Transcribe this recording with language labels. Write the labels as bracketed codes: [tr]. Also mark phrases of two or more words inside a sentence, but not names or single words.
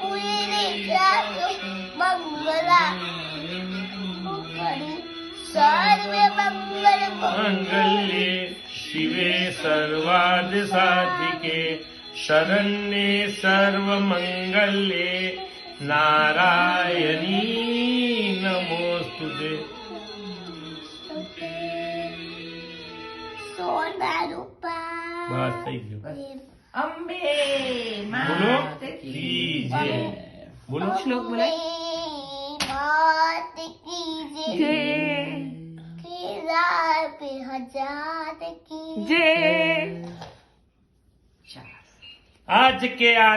[sa] सर्वे मंगल्ये शिवे सर्वार्थ साधिके, शरण्ये सर्वमंगल्ये, नारायणी नमोस्तुते। [gu] बस થઈ ગયું। અંબે બોલો [hi] मात की [gu] જય। બોલો શ્લોક બોલાય। [hi] मात की જય हजार पे हजार की જય। आज के आनंद